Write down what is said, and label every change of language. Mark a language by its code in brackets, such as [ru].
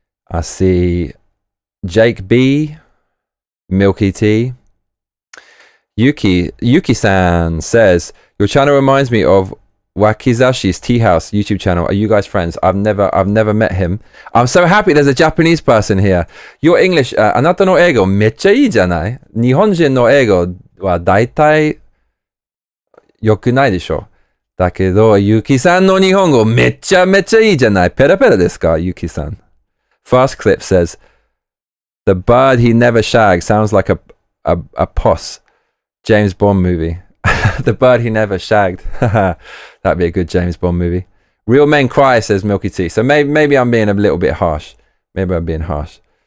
[en] I see Jake B, Milky T. Yuki-san says, your channel reminds me of Wakizashi's Tea House YouTube channel. Are you guys friends? I've never met him. I'm so happy there's a Japanese person here. Your English, [ja] あなたの英語めっちゃいいじゃない？日本人の英語は大体良くないでしょ。だけど、ユキさんの日本語めっちゃめちゃいいじゃない？ペラペラですか？ユキさん。 [en] Fast Clip says, the bird he never shagged sounds like a poss. James Bond movie. The bird he never shagged. That'd be a good James Bond movie. Real Men Cry, says Milky T. So maybe I'm being a little bit harsh. Maybe I'm being harsh.